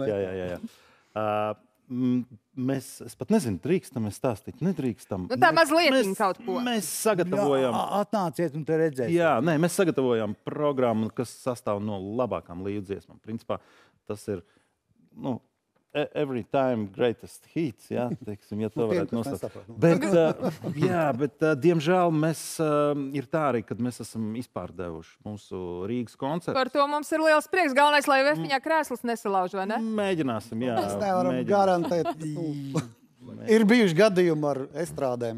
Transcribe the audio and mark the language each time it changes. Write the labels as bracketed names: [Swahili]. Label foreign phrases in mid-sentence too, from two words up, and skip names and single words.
[Latvian] Jā. Es pat nezinu, drīkstam mēs stāstīt, nedrīkstam. Nu tā mazliet kaut ko. Mēs sagatavojam... Atnāciet un te redzēsiet. Jā, nē, mēs sagatavojam programmu, kas sastāv no labākām Līvu dziesmām. Principā tas ir, nu, [English] every time greatest hits, [Latvian] jā, teiksim, ja to varētu nosaukt. Bet, diemžēl, mēs ir tā arī, kad mēs esam izpārdevuši mūsu Rīgas koncertu. Par to mums ir liels prieks. Galvenais, lai VF-ņā krēsls nesalauž, vai ne? Mēģināsim, jā. Mēs nevaram garantēt. Ir bijuši gadījumi ar estrādēm.